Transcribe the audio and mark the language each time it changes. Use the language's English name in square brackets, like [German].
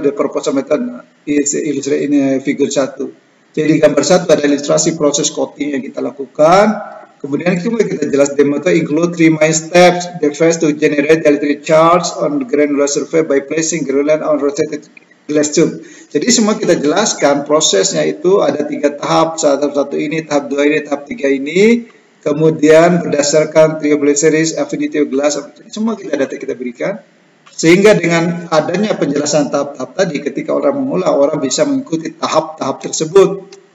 [English] The purpose of method is illustrated in figure 1. [Indonesian] Jadi gambar 1 ada ilustrasi proses coating yang kita lakukan. Kemudian kita jelas [English] the method include 3 main steps. The first to generate the electric charge on the granular surface by placing granular on rotated glass tube. [Indonesian] Jadi semua kita jelaskan prosesnya itu ada 3 tahap, tahap 1 ini, tahap 2 ini, tahap 3 ini. Kemudian berdasarkan triple series, affinity of glass, semua data kita berikan. Sehingga dengan adanya penjelasan tahap-tahap tadi, ketika orang mengulang, orang bisa mengikuti tahap-tahap tersebut.